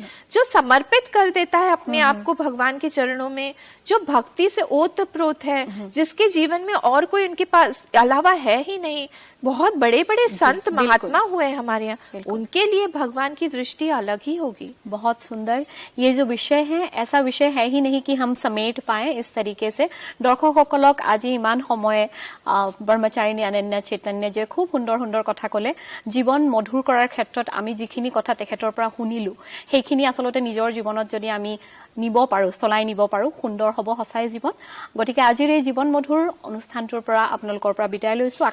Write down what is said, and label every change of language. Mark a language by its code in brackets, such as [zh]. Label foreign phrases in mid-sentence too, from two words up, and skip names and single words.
[hi] जो समर्पित कर देता है अपने आप को भगवान के चरणों में, जो भक्ति से ओतप्रोत है, जिसके जीवन में और कोई उनके पास अलावा है ही नहीं। बहुत बड़े बड़े संत महात्मा हुए हमारे यहाँ, उनके लिए भगवान की दृष्टि अलग ही होगी। बहुत सुंदर ये जो विषय है, ऐसा विषय है ही नहीं कि हम समेट पाए इस तरीके से। [as] दर्शकসকলক আজি ইমান সময়ে ব্ৰহ্মচাৰিণী অনন্য চৈতন্য যে খুব সুন্দৰ সুন্দৰ কথা ক'লে, জীৱন মধুৰ কৰাৰ ক্ষেত্ৰত আমি যিখিনি কথা তেখেতৰ পৰা শুনিলো, সেইখিনি আচলতে নিজৰ জীৱনত যদি আমি নিব পাৰো, চলাই নিব পাৰো, সুন্দৰ হ'ব সঁচাই জীৱন। গতিকে আজিৰ এই জীৱন মধুৰ অনুষ্ঠানটোৰ পৰা আপোনালোকৰ পৰা বিদায় লৈছো।